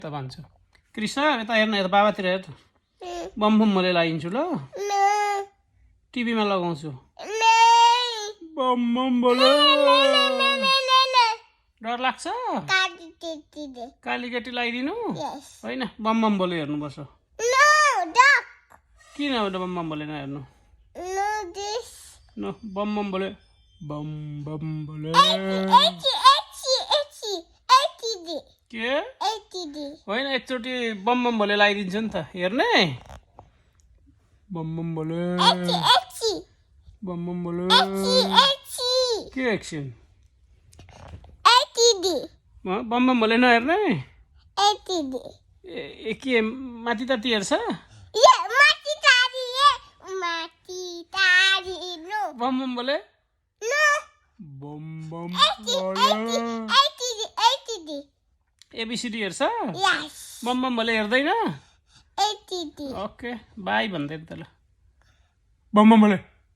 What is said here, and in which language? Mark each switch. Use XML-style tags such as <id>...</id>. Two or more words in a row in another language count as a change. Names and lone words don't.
<ne>त भन्छु कृष्ण यता हेर्न यता बाबातिर हेर त बम बम बोले लगाइदिन्छु ल टिभीमा लगाउँछु बम बम बोले डर लाग्छ काली केटी लगाइदिनु होइन बम बम बोले हेर्नुपर्छ किन बम बम बोले नहेर्नु बम बम बोले बम बम बोले के होइन एकचोटि बम बम बोले लगाइदिन्छु नि त हेर्ने बम बम बोले बम बम बोले के एकछिन बम बम बोले नहेर्ने ए के माथि ताती हेर्छ बम बम बोले बम बम बोले एबिसिडी हेर्छ बम बम बोले हेर्दैन ओके बाई भन्दै त ल बम बम बोले</ne>